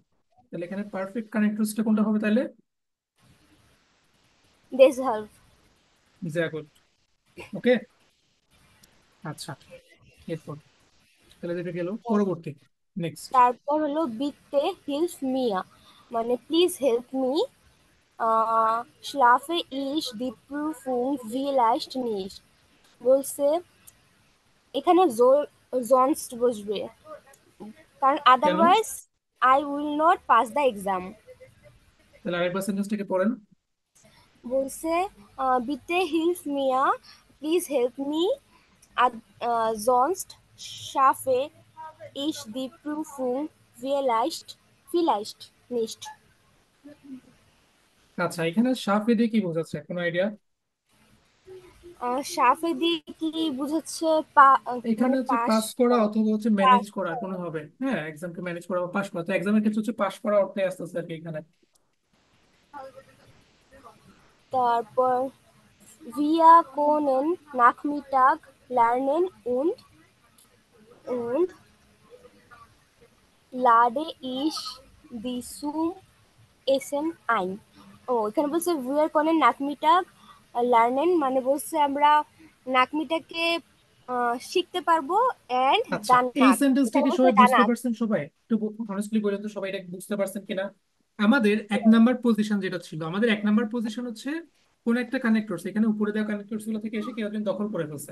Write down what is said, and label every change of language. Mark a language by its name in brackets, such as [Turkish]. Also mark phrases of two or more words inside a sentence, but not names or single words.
[Bangla] তাহলে এখানে পারফেক্ট কানেক্টরসটা কোনটা হবে তাহলে? [English] দিস হেল্প। [German] যা গুড, ওকে। [Bangla] আচ্ছা, এরপর তাহলে যেটা গেল পরবর্তী, নেক্সট। তারপর হলো [German] Bitte hilf mir, [Bangla] মানে [English] please help me, [German] schlafe ich die Prüfung vielleicht nicht, [Bangla] বলছে এখানে sonst বসবে, কারণ কেন? [English] otherwise I will not pass the exam. [Bangla] তাহলে আরেকবার সেন্টেন্সটাকে পড়েন। বলছে [German] Bitte hilf mir, [English] please help me, [German] sonst schaffe ich die Prüfung vielleicht nicht। [Bangla] আচ্ছা, এখানে সাফেদি কি বোঝাচ্ছে, কোনো আইডিয়া? সাফে দিয়ে কি বুঝাচ্ছে? এখানে মানে হচ্ছে পাস পাস করা করা, অথবা হচ্ছে ম্যানেজ পাস করা করা। কোনো হবে, হ্যাঁ, এক্সামকে ম্যানেজ করা বা পাস করা। তো এক্সামের ক্ষেত্রে হচ্ছে পাস করা অর্থে আসতেছে আর কি এখানে। তারপর [German] wir können Nachmittag lernen und lade ich die zum Essen ein। [Bangla] ও এখানে বলছে [German] wir können Nachmittag lernen, [Bangla] মানে বলছে আমরা নাকমিটাকে শিখতে পারবো, এন্ড আচ্ছা, এই দানাক, সেন্টেন্সটা এখানে কি বলছে সবাই বুঝতে দানাক। পারছেন? সবাই একটু অনেস্টলি বলেন তো, সবাই এটা বুঝতে পারছেন কিনা? আমাদের 1 নাম্বার পজিশন যেটা ছিল, আমাদের 1 নাম্বার পজিশন হচ্ছে কোন একটা কানেক্টর এখানে উপরে দেওয়া কানেক্টর গুলো থেকে এসে কেউ একজন দখল করে ফেলছে।